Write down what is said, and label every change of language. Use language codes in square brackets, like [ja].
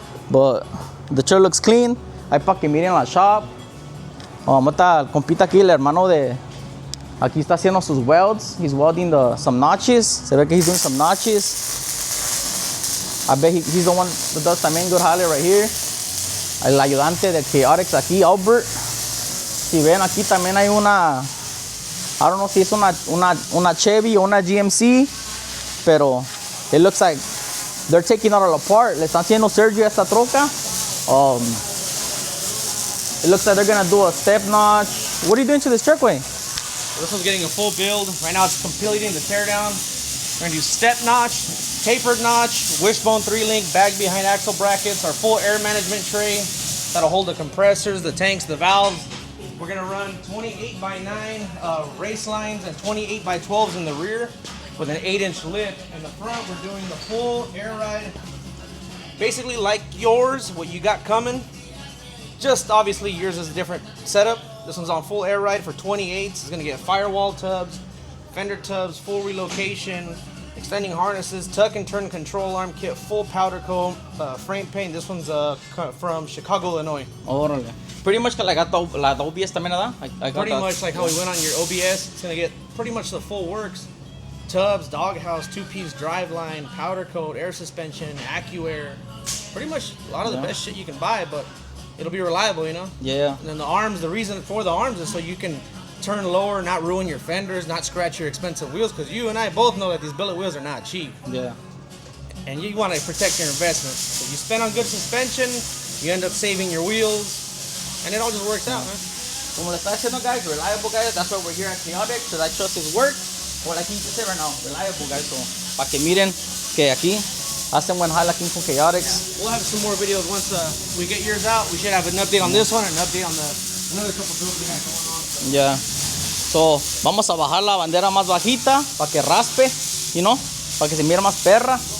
[en] But the truck looks clean. [es] Ahí para que miren la shop. Está el compita aquí, el hermano de... Aquí está haciendo sus welds. [en] He's welding some notches. [es] Se ve que [en] he's doing some notches. I bet he's the one that does también good jale right here. [es] El ayudante de Chaotix aquí, Albert. Si ven, aquí también hay una... [en] I don't know [es] si es una Chevy o una GMC. Pero [en] it looks like they're taking it all apart. [es] Le están haciendo surgery a esta troca. [en] It looks like they're gonna do a step notch. What are you doing to this truck, Wayne? This one's getting a full build. Right now it's completing the teardown. We're gonna do step notch, tapered notch, wishbone 3-link, bag behind axle brackets, our full air management tray that'll hold the compressors, the tanks, the valves. We're gonna run 28x9 race lines and 28x12s in the rear with an 8-inch lip. In the front, we're doing the full air ride. Basically like yours, what you got coming. Just obviously yours is a different setup. This one's on full air ride for 28s. It's gonna get firewall tubs, fender tubs, full relocation, extending harnesses, tuck and turn control arm kit, full powder coat, frame paint. This one's from Chicago, Illinois. [es] Órale. [en] Pretty much like la OBS también, [es] ¿verdad? [en] I got Pretty that. much like how we went on your OBS. It's gonna get pretty much the full works. Tubs, doghouse, 2-piece driveline, powder coat, air suspension, AccuAir. Pretty much a lot of the best shit you can buy, but it'll be reliable, you know? Yeah. And then the arms, the reason for the arms is so you can turn lower, not ruin your fenders, not scratch your expensive wheels, because you and I both know that these billet wheels are not cheap. Yeah. And you want to protect your investment. So you spend on good suspension, you end up saving your wheels, and it all just works out, man. [es] Como le está diciendo, guys, [en] reliable, guys. That's why we're here at Chaotic, because I trust his work. Or like he just said right now, reliable, guys. [es] So, para que miren que aquí hacen buen jale aquí con Chaotix. [en] We'll have some more videos once we get yours out. We should have an update on this one and an update on another couple builds we have going on. [es] So, vamos a bajar la bandera más bajita para que raspe, [en] you know, [es] para que se mire más perra.